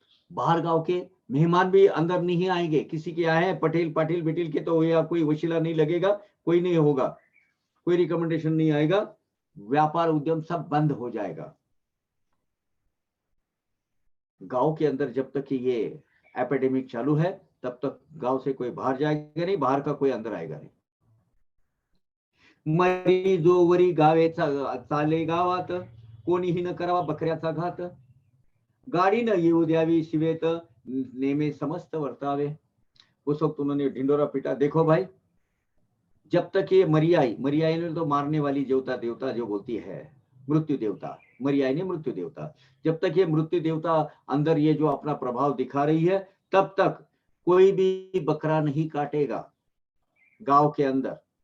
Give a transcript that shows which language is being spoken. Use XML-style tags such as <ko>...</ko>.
<hi>बाहर गांव के मेहमान भी अंदर नहीं आएंगे। किसी के आए हैं पटेल पाटिल बिटिल के तो या कोई वशीला नहीं लगेगा, कोई नहीं होगा, कोई रिकमेंडेशन नहीं आएगा, व्यापार उद्यम सब बंद हो जाएगा। गांव के अंदर जब तक ये एपिडेमिक चालू है तब तक गांव से कोई बाहर जाएगा नहीं, बाहर का कोई अंदर आएगा नहीं।</hi> <mr>मरी जोवरी गावेचा चाले गावात, कोणीही न करावा बकऱ्याचा घात। गाड़ी न येऊ द्यावी शिवेत, नेमे समस्त वर्तावे।</mr> <hi>उस वक्त उन्होंने ढिंडोरा पीटा। देखो भाई, जब तक ये मरियाई ने तो मारने वाली देवता जो बोलती है, मृत्यु देवता, मरियाई ने मृत्यु देवता, जब तक ये मृत्यु देवता अंदर ये जो अपना प्रभाव दिखा रही है तब तक कोई भी बकरा नहीं काटेगा गांव के अंदर।</hi>